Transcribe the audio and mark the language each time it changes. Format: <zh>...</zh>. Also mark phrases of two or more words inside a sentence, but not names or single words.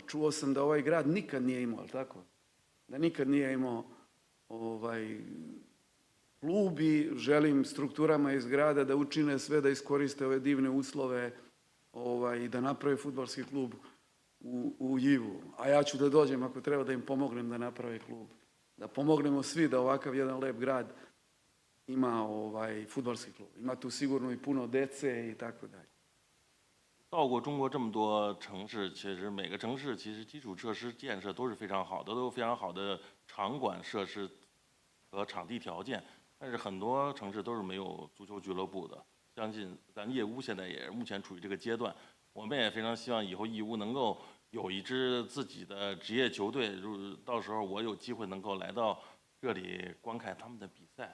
<sr>Čuo sam da ovaj grad nikad nije imao, ali tako? Da nikad nije imao klub i želim strukturama iz grada da učine sve da iskoriste ove divne uslove i da naprave fudbalski klub u Yiwu. A ja ću da dođem ako treba da im pomognem da naprave klub. Da pomognemo svi da ovakav jedan lep grad ima fudbalski klub. Ima tu sigurno i puno dece i tako dalje.</sr> <zh>到过中国这么多城市，其实每个城市其实基础设施建设都是非常好的，都有非常好的场馆设施和场地条件。但是很多城市都是没有足球俱乐部的。相信咱业乌现在也是目前处于这个阶段，我们也非常希望以后义乌能够有一支自己的职业球队，就是到时候我有机会能够来到这里观看他们的比赛。</zh>